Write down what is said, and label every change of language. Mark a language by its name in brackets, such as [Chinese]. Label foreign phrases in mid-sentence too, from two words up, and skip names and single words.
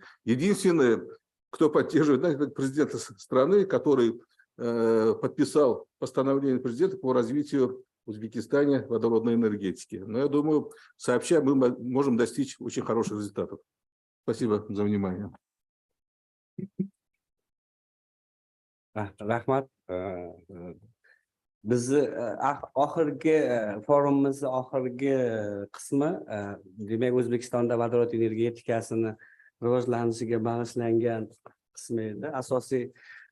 [Russian] Единственное, кто поддерживает, это президент страны, который подписал постановление президента по развитию в Узбекистане водородной энергетики. Но я думаю, сообща мы можем достичь очень хороших результатов. Спасибо за внимание. [Uzbek] Rahmat. Bizni oxirgi forumimiz oxirgi qismi demak O'zbekistonda vodorod energetikasini rivojlanishiga bag'ishlangan qismi edi.